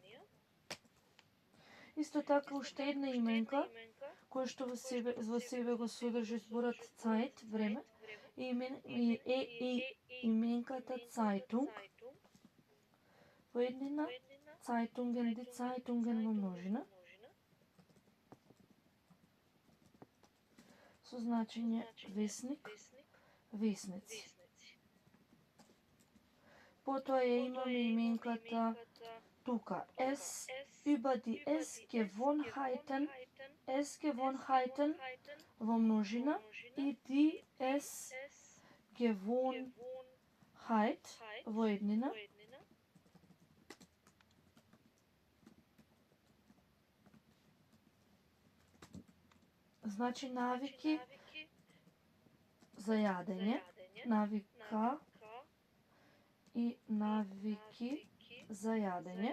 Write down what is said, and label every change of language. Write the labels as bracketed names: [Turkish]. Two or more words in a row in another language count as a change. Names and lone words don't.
[Macedonian] Исто така уште една именка која што во себе го содржи зборот Zeit, време, и именката Zeitung во еднина, [German] Zeitungen, die Zeitungen [Macedonian] во множина, со значење весник, весници. Потоа ја имаме именката тука, [German] es über die Essgewohnheiten [Macedonian] во множина и [German] die Essgewohnheit [Macedonian] во еднина. Значи навики за јадење, навика и навики за јадење.